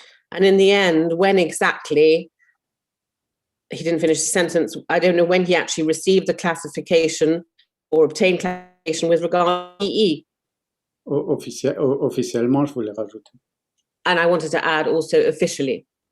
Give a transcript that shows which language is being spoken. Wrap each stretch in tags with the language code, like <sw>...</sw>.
<en>And in the end, when exactly, he didn't finish the sentence, I don't know when he actually received the classification or obtained classification with regard to PE.</en> <fr>Officiellement, je voulais rajouter.</fr> <en>And I wanted to add also officially.</en>